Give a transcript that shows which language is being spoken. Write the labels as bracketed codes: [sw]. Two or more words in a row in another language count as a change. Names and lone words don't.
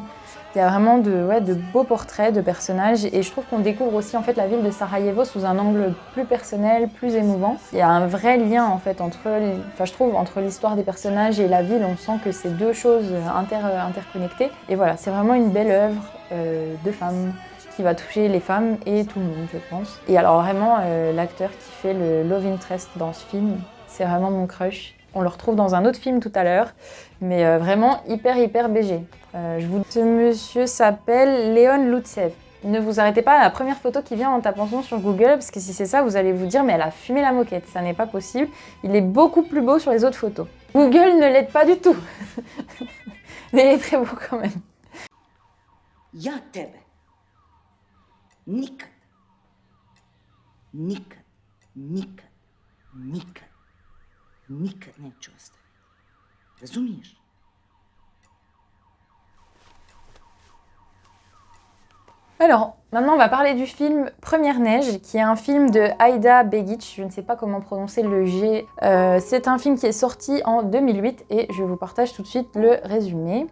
[fr] Il y a vraiment de beaux portraits de personnages et je trouve qu'on découvre aussi en fait la ville de Sarajevo sous un angle plus personnel, plus émouvant. Il y a un vrai lien en fait entre l'histoire des personnages et la ville. On sent que c'est deux choses interconnectées. Et voilà, c'est vraiment une belle œuvre de femmes qui va toucher les femmes et tout le monde, je pense. Et alors vraiment, l'acteur qui fait le [en] love interest [fr] dans ce film, c'est vraiment mon crush. On le retrouve dans un autre film tout à l'heure, mais vraiment hyper BG. Ce monsieur s'appelle Leon Loutsev. Ne vous arrêtez pas à la première photo qui vient en tapant son sur Google, parce que si c'est ça, vous allez vous dire « mais elle a fumé la moquette ». Ça n'est pas possible. Il est beaucoup plus beau sur les autres photos. Google ne l'aide pas du tout. Mais il est très beau quand même. [bs] Ja tebe nikad neću ostaviti. Razumiješ? [fr] Alors, maintenant on va parler du film Première neige, qui est un film de Aida Begic, je ne sais pas comment prononcer le G. C'est un film qui est sorti en 2008 et je vous partage tout de suite le résumé.